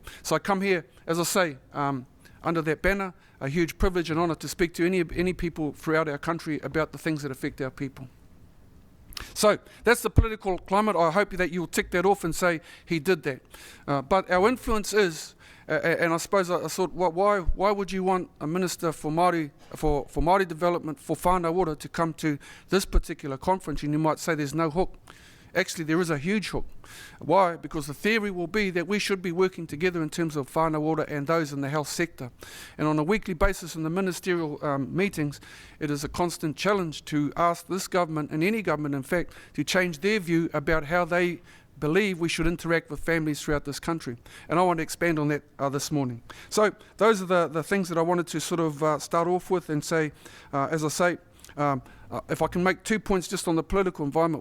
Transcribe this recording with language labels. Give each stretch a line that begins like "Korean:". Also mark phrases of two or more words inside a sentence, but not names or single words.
English: So I come here, as I say, under that banner, a huge privilege and honour to speak to any people throughout our country about the things that affect our people. So that's the political climate. I hope that you'll tick that off and say he did that. But our influence is, and I suppose I thought, why would you want a minister for Māori development, for
Māori: whānau ora,
English: to come to this particular conference? And you might say there's no hook. Actually, there is a huge hook. Why? Because the theory will be that we should be working together in terms of
Māori: whānau ora
English: and those in the health sector. And on a weekly basis in the ministerial meetings, it is a constant challenge to ask this government, and any government in fact, to change their view about how they believe we should interact with families throughout this country. And I want to expand on that this morning. So those are the things that I wanted to sort of start off with and say, as I say, if I can make 2 points just on the political environment.